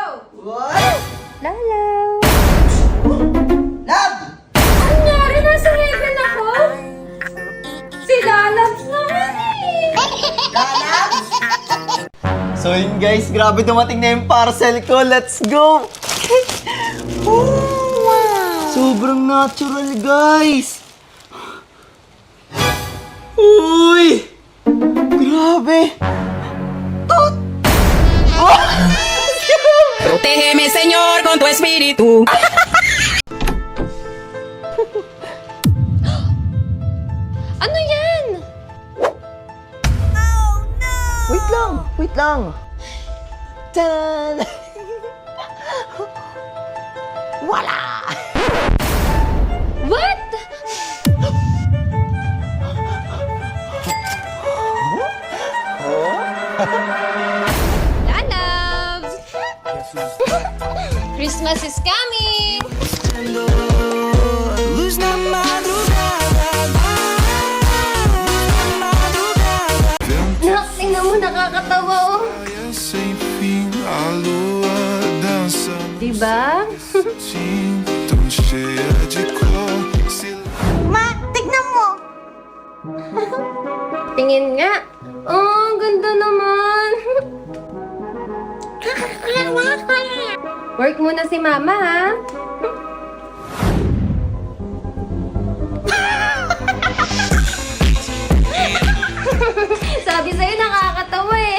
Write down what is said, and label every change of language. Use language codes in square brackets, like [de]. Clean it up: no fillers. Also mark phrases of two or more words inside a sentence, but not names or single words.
[tl] Oy! Lala. [en] Love! [tl] Nangyari, nasa heaven ako? Si Lalabs naman eh. [en] Love! [tl] So yun guys, grabe dumating na yung parcel ko. [en] Let's go! Wow! [tl] Sobrang natural, guys! Uy! Grabe! Tut! [es] Protégeme, Señor, con tu espíritu. [tl] Ano yan? Wait lang! Wait lang! Tan! Wala! [en] What? Lalabs. Christmas is coming. [pt] Luz na madrugada. [tl] Nak, tingnan mo, nakakatawa oh. [pt] Sem fim, a lua dança [tl] Diba? [pt] assim, tão cheia de cor. [tl] Ma, tignan mo! Tingnan Tingin nga. Oh, ang ganda naman. Work muna si mama, ha? Sabi sa'yo, nakakatawa eh.